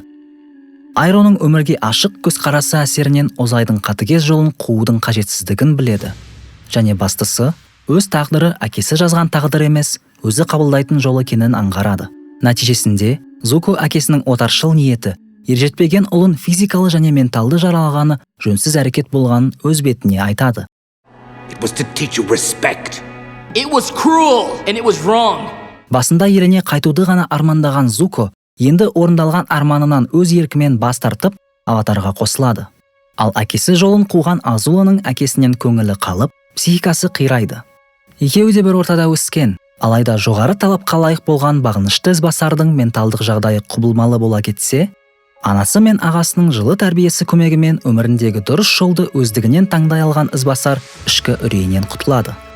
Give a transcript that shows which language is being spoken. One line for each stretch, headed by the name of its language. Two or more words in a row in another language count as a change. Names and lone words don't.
Kazakh: Айроның өмірге ашық көзқарасы әсерінен Озайдың қатыгез жолын қуудың қажетсіздігін біледі. Және бастысы, өз тағдыры әкесі жазған тағдыр емес, өзі қабылдайтын жол екенін аңғарады. Нәтижесінде Зуко әкесінің отаршыл ниеті, ержетпеген ұлын физикалы және менталды жаралағаны жөнсіз әрекет болғанын өз бетіне айтады.
English: It was to teach you respect. It was cruel and it was wrong.
Kazakh: Басында еліне қайтуды ғана армандаған Зуко, енді орындалған арманынан өз еркімен бас тартып, аватарға қосылады. Ал әкесі жолын қуған Азуланың әкесінен көңілі қалып, психикасы қирайды. Екеуі де бір ортада өскен, алайда жоғары талапқа лайық болған бағынышты ізбасардың менталдық жағдайы құбылмалы бола кетсе, анасы мен ағасының жылы тәрбиесі көмегімен өміріндегі дұрыс жолды өздігінен таңдай алған ізбасар ішкі үрейінен құтылады.